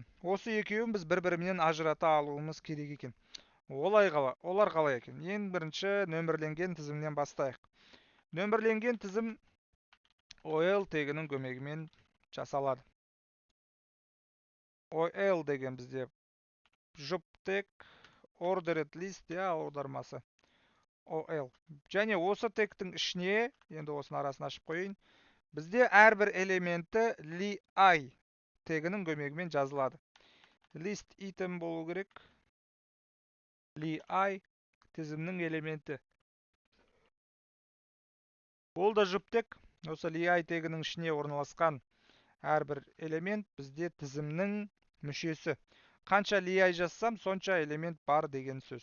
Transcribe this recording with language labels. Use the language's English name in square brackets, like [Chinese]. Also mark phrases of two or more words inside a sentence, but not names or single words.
[Kazakh] Осы екеуін біз бір-бірімен ажырата алуымыз керек екен. Олар қалай екен? Ең бірінші нөмірленген тізімнен бастайық. Нөмірленген тізім OL тегінің көмегімен жасалады. OL деген бізде жұп тег, [English] ordered list, [Kazakh] аудармасы. OL. Және осы тегтің ішіне, енді осының арасын ашып қойын, бізде әрбір элементі li тегінің көмегімен жазылады. [English] List item [Kazakh] болу керек. Li тізімнің элементі. Ол да жұп тег. Осы li тегінің ішіне орналасқан әрбір элемент бізде тізімнің мүшесі. Қанша li жазсам, сонша элемент бар деген сөз.